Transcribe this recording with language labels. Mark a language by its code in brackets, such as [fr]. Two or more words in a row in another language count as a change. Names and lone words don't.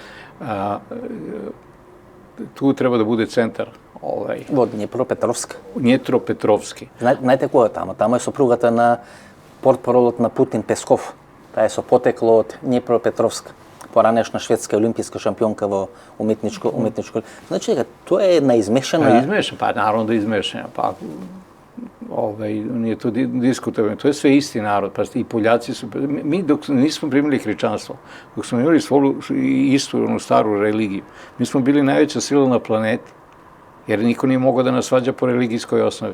[sr] Tu treba da bude centar. [mk] Во Днепропетровск. Днепропетровски. Знаете кој е тамо? Тамо е сопругата на портпаролот на Путин Песков. Таа е со потекло од Днепропетровск. Поранешна шведска олимписка шампионка во уметничко. Значи дека тоа е една измешана... Измешана, наравно да измешана. [sr] Nije to diskutabilno, to je sve isti narod, pa i Poljaci su, mi dok nismo primili hrišćanstvo, dok smo imali svoju istu, staru religiju, mi smo bili najveća sila na planeti, jer niko nije mogao da nas svađa po religijskoj osnovi.